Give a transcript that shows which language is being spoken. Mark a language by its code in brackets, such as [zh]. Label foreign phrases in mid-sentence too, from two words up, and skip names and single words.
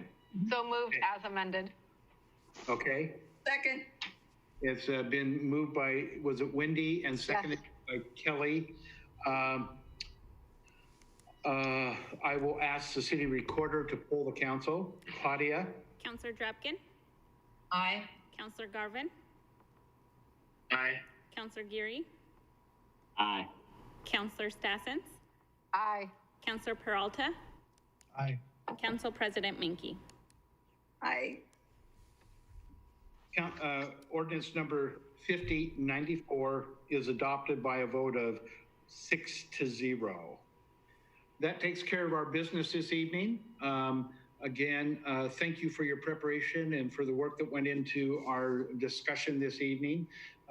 [en] So moved Okay. as amended. Okay. Second. It's been moved by, was it Wendy, and seconded by Kelly. I will ask the city recorder to poll the council. Claudia? Councilor Drapkin? Aye. Councilor Garvin? Aye. Councilor Geary? Aye. Councilor Stassens? Aye. Councilor Peralta? Aye. Council President Menke? Aye. Ordinance number 5094 is adopted by a vote of 6-0. That takes care of our business this evening. Again, thank you for your preparation and for the work that went into our discussion this evening.